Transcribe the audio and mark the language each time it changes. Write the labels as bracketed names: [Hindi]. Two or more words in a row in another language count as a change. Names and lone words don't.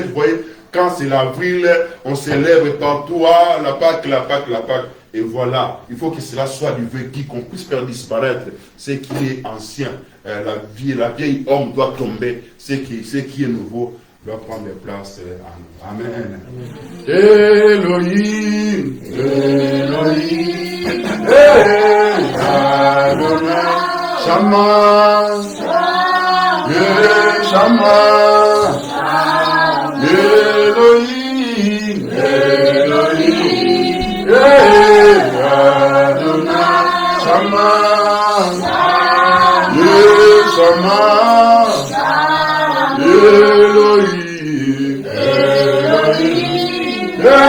[French] Vous voyez, quand c'est l'avril, on célèbre partout, la Pâque, la Pâque, la Pâque. Et voilà, il faut que cela soit du vécu, qu'on puisse faire disparaître ce qui est ancien. La vieille homme doit tomber, ce qui est nouveau doit prendre place en nous. [Hebrew] אמן. אלוהים, אלוהים, אדוני, שמע, שמע, אלוהים, אלוהים, אדוני, שמע, שמע, אלוהים, אלוהים,